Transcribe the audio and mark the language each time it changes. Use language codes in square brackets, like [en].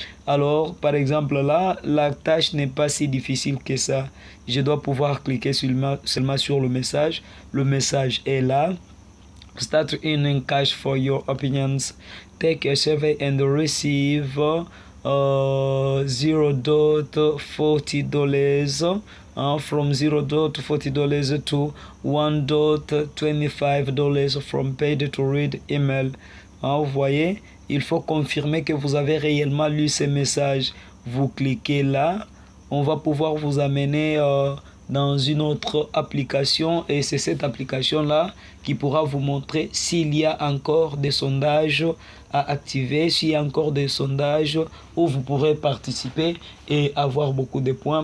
[fr] Alors, par exemple, là, la tâche n'est pas si difficile que ça. Je dois pouvoir cliquer seulement sur le message. Le message est là. [en] Start earning cash for your opinions. Take a survey and receive $0.40 from $0.40 to $1.25 from paid to read email. [fr] Vous voyez, il faut confirmer que vous avez réellement lu ces messages. Vous cliquez là, on va pouvoir vous amener dans une autre application et c'est cette application là qui pourra vous montrer s'il y a encore des sondages à activer, s'il y a encore des sondages où vous pourrez participer et avoir beaucoup de points.